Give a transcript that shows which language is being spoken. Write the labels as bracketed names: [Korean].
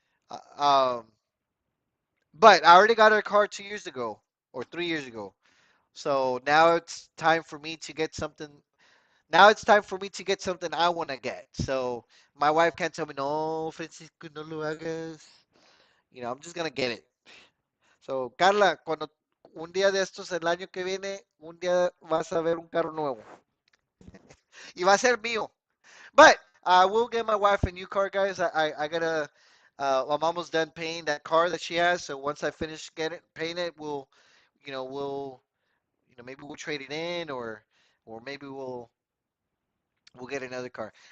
[English] Um, but I already got her a car 2 years ago or 3 years ago. So now it's time for me to get something. Now it's time for me to get something I want to get. So my wife can't tell me, no, Francisco, [Spanish] no lo hagas. [English] I'm just gonna get it. [Spanish] So, Carla, cuando un día de estos, el año que viene, un día vas a ver un carro nuevo. Y va a ser mío. [English] But I will get my wife a new car, guys. I gotta. I'm almost done paying that car that she has. So once I finish getting paying it, we'll, maybe we'll trade it in, or maybe we'll get another car.